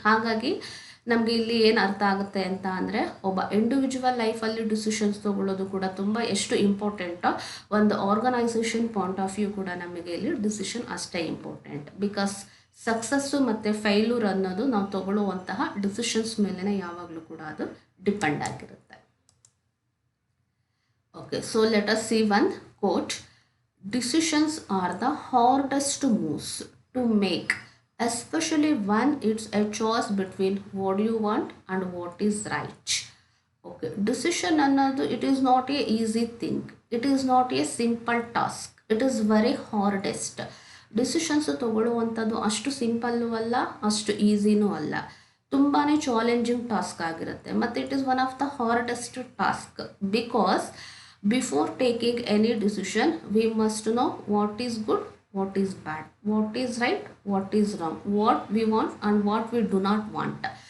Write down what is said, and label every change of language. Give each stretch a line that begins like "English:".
Kannada: ಹಾಗಾಗಿ ನಮಗೆ ಇಲ್ಲಿ ಏನು ಅರ್ಥ ಆಗುತ್ತೆ ಅಂತ ಅಂದರೆ ಒಬ್ಬ ಇಂಡಿವಿಜುವಲ್ ಲೈಫಲ್ಲಿ ಡಿಸಿಷನ್ಸ್ ತೊಗೊಳ್ಳೋದು ಕೂಡ ತುಂಬ ಎಷ್ಟು ಇಂಪಾರ್ಟೆಂಟೋ ಒಂದು ಆರ್ಗನೈಸೇಷನ್ ಪಾಯಿಂಟ್ ಆಫ್ ವ್ಯೂ ಕೂಡ ನಮಗೆ ಇಲ್ಲಿ ಡಿಸಿಷನ್ ಅಷ್ಟೇ ಇಂಪಾರ್ಟೆಂಟ್. ಬಿಕಾಸ್ ಸಕ್ಸಸ್ಸು ಮತ್ತು ಫೈಲ್ಯೂರ್ ಅನ್ನೋದು ನಾವು ತಗೊಳ್ಳುವಂತಹ ಡಿಸಿಷನ್ಸ್ ಮೇಲೇ ಯಾವಾಗಲೂ ಕೂಡ ಅದು ಡಿಪೆಂಡ್ ಆಗಿರುತ್ತೆ.
English: Okay, so let us see one quote. Decisions are the hardest moves to make, especially when it's a choice between what you want and what is right. Okay, decision
Kannada: ಅನ್ನೋದು
English: it is not a easy thing. It is not a simple task. It is very hardest.
Kannada: Decisions ತಗೊಳ್ಳುವಂಥದ್ದು ಅಷ್ಟು simple ಅಲ್ಲ, ಅಷ್ಟು ಈಸಿನೂ ಅಲ್ಲ. ತುಂಬಾ challenging task ಆಗಿರುತ್ತೆ ಮತ್ತು
English: It is one of the hardest task because before taking any decision we must know what is good, what is bad, what is right, what is wrong, what we want and what we do not want.